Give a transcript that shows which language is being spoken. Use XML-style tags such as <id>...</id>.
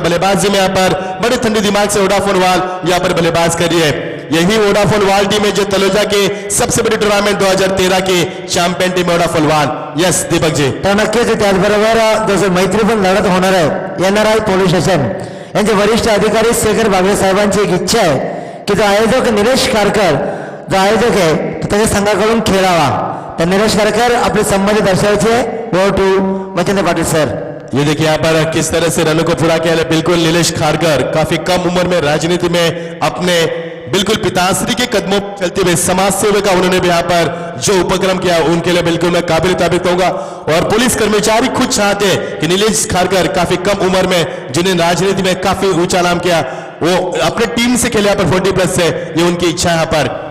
<hi>बल्लेबाजी में यहाँ पर बड़े ठंडे दिमाग से वोडाफोन वाल यहाँ पर बल्लेबाज कर रही है। यही वोडाफोन वाल टीम है जो तलोजा के सबसे बड़ी टूर्नामेंट 2013 की चॅम्पियन टीम वोडाफोन वाल।</hi> <en>yes Deepak ji,</en> <mr>तर नक्कीच त्याचबरोबर जसं मैत्रीपूर्ण लढत होणार आहे NRI पोलीस स्टेशन यांचे वरिष्ठ अधिकारी शेखर बागळे साहेबांची एक इच्छा आहे की जो आयोजक निलेश खारकर जो आयोजक आहे तो त्याच्या संघाकडून खेळावा, तर निलेश खारकर आपले संबंध दर्शवायचे।</mr> <en>वो to Machhindra Patil sir.</en> <hi>ये देखिए यहाँ पर किस तरह से रनों को पूरा किया है। बिल्कुल नीलेश खारकर काफी कम उम्र में राजनीति में अपने बिल्कुल पिताश्री के कदमों पर चलते हुए समाज सेवा का उन्होंने भी यहाँ पर जो उपक्रम किया उनके लिए बिल्कुल मैं काबिल तारीफ कहूंगा। और पुलिस कर्मचारी खुद चाहते हैं कि नीलेश खारकर काफी कम उम्र में जिन्हें राजनीति में काफी ऊंचा नाम किया वो अपने टीम से खेले यहाँ पर 40+ से, ये उनकी इच्छा है यहाँ पर।</hi>